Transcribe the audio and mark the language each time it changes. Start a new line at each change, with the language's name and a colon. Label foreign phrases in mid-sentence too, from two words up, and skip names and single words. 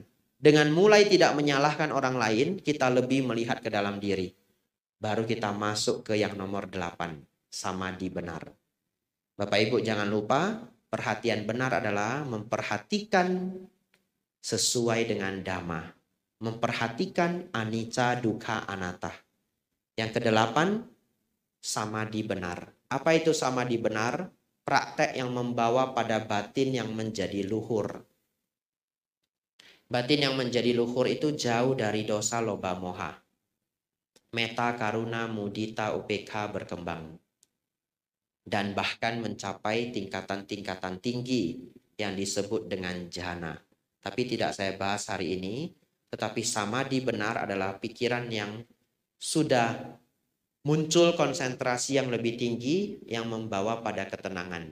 Indonesian: Dengan mulai tidak menyalahkan orang lain, kita lebih melihat ke dalam diri. Baru kita masuk ke yang nomor 8, samadhi benar. Bapak Ibu jangan lupa, perhatian benar adalah memperhatikan sesuai dengan dhamma. Memperhatikan
Pali: anicca, dukkha, anatta.
Indonesian: Yang kedelapan, samadhi benar. Apa itu samadhi benar? Praktek yang membawa pada batin yang menjadi luhur. Batin yang menjadi luhur itu jauh dari dosa, loba, moha.
Pali: Metta, karuna, mudita, upekha
Indonesian: berkembang. Dan bahkan mencapai tingkatan-tingkatan tinggi yang disebut dengan jhana. Tapi tidak saya bahas hari ini. Tetapi samadhi benar adalah pikiran yang sudah muncul konsentrasi yang lebih tinggi yang membawa pada ketenangan.